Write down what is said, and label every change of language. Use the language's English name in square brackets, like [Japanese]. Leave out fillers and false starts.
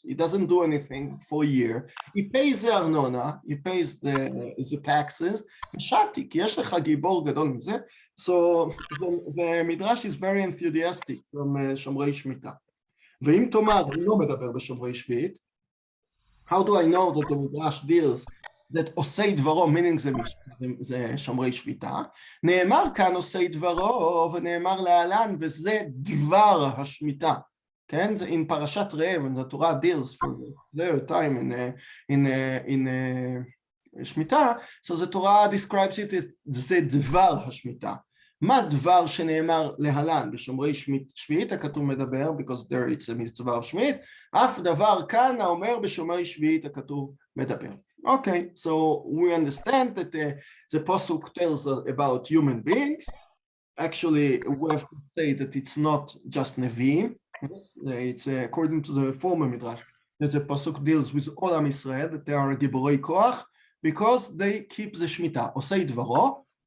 [English] He doesn't do anything for a year. He pays the arnona, he pays the taxes. [Hebrew] Shatik, yesh lecha gibor gadol mze. [English] So the Midrash is very enthusiastic from Shomrei Shmita. [Hebrew] ואם תאמר, אני לא מדבר בשומרי שביעית, [English] how do I know that the Midrash deals that [Hebrew] עושי דברו, meaning זה שומרי שביתה, נאמר כאן עושי דברו ונאמר להלן, וזה דבר השמיטה, כן? [English] זה in פרשת ראה, when the Torah deals for their time in שמיטה, so the Torah describes it as זה דבר השמיטה. [Hebrew] מה דבר שנאמר להלן בשומרי שביעית הכתוב מדבר, [English] because there it's a [Hebrew] מצווה שביעית, אף דבר כאן האומר בשומרי שביעית הכתוב מדבר. [English] Okay, so we understand that the Pasuk tells us about human beings. Actually, we have to say that it's not just Nevi'im. It's according to the former Midrash, that the Pasuk deals with all Am Yisrael, that they are Giborei Koach, because they keep the Shemitah. Osei Dvaro.